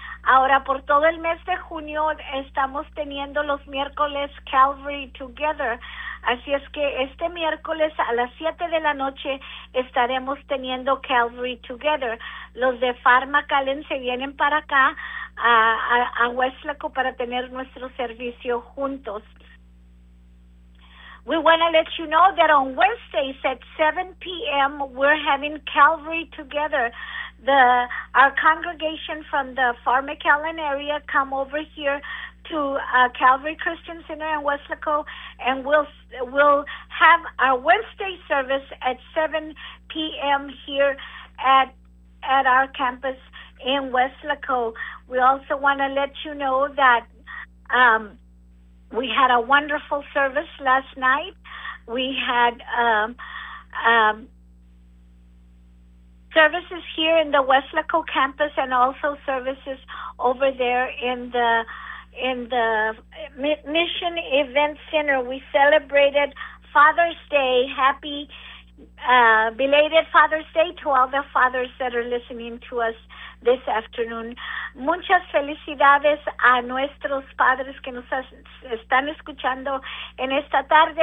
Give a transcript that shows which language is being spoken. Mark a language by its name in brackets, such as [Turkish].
[Spanish] Ahora, por todo el mes de junio, estamos teniendo los miércoles Calvary Together. Así es que este miércoles a las 7 de la noche estaremos teniendo Calvary Together. Los de PharmaCallen se vienen para acá, a Weslaco, para tener nuestro servicio juntos. [English] We want to let you know that on Wednesdays at 7 p.m. we're having Calvary Together. Our congregation from the PharmaCallen area come over here to Calvary Christian Center in Weslaco, and we'll have our Wednesday service at 7 p.m. here at our campus in Weslaco. We also want to let you know that we had a wonderful service last night. We had services here in the Weslaco campus and also services over there in the Mission Event Center. We celebrated Father's Day. Happy belated Father's Day to all the fathers that are listening to us this afternoon. [Spanish] Muchas felicidades a nuestros padres que nos están escuchando en esta tarde.